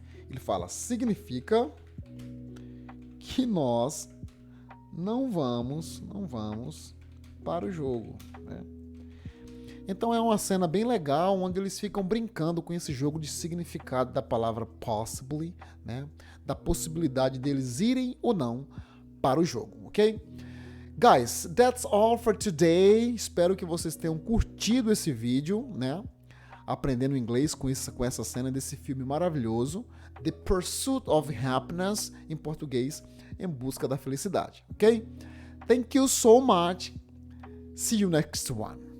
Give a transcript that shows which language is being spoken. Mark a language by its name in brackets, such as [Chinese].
[Portuguese] Ele fala, significa que nós não vamos para o jogo, né? Então é uma cena bem legal, onde eles ficam brincando com esse jogo de significado da palavra possibly, né? Da possibilidade deles irem ou não para o jogo, ok? [English] Guys, that's all for today. [Portuguese] Espero que vocês tenham curtido esse vídeo, né? Aprendendo inglês com essa cena desse filme maravilhoso, The Pursuit of Happiness, em português, Em Busca da Felicidade, ok? [English] Thank you so much. See you next one.